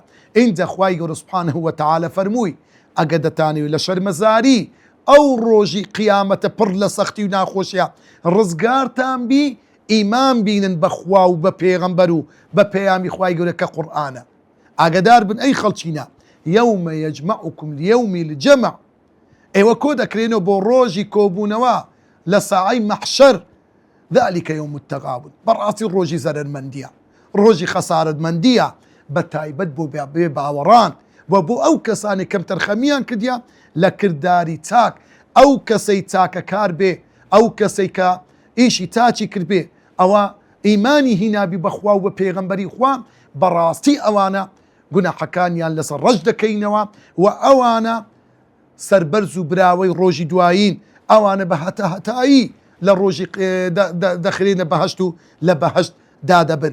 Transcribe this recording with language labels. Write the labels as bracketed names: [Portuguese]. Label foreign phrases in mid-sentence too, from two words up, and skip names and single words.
[Central Kurdish] اینجا خوای گەورە [Arabic] سوبحانەهو وتەعالا [Central Kurdish] فەرمووی ئەگە دەتانەوێت لە شەرمەزاری ئەو ڕۆژی قیامەتە پڕ لە سەختی و ناخۆشیە ڕزگارتان بی، ئیمان بینن بەخوا و بە پێغەمبەر و بە پەیامی خوای گەورە کە قورئانە. ئاگادار بن ئەی خەڵچینە، [Arabic] یەومە یەجمەعوکم لیەومی الجەمع، [Central Kurdish] ئێوە کۆ دەکرێنەوە بۆ ڕۆژی کۆبوونەوە لە ساعەی مەحشەر. [Arabic] ذلك يوم التغابن، [Central Kurdish] بەڕاستی ڕۆژی زەرەرمەندیە، ڕۆژی خەسارەتمەندیە، بە تایبەت بۆ بێ باوەڕان و بۆ ئەو کەسانی کەم تەرخەمیان کردیا لە کردداری چاک. ئەو کەسەی چاکەکار بێ، ئەو کەسەی کە ئیشی تاچی کرد بێ، ئەوە ئیمانی هینابی بەخوا و بە پێغەمبەری خوا بەڕاستی ئەوانە گوناحەکانیان لەسەر ڕەش دەکەینەوە و ئەوانە سەربەرز و براوەی ڕۆژی دوایین، ئەوانە بە هەتایی لە ڕۆژی دەخرێنە بەهەشت و لە بەهەشت دادەبن.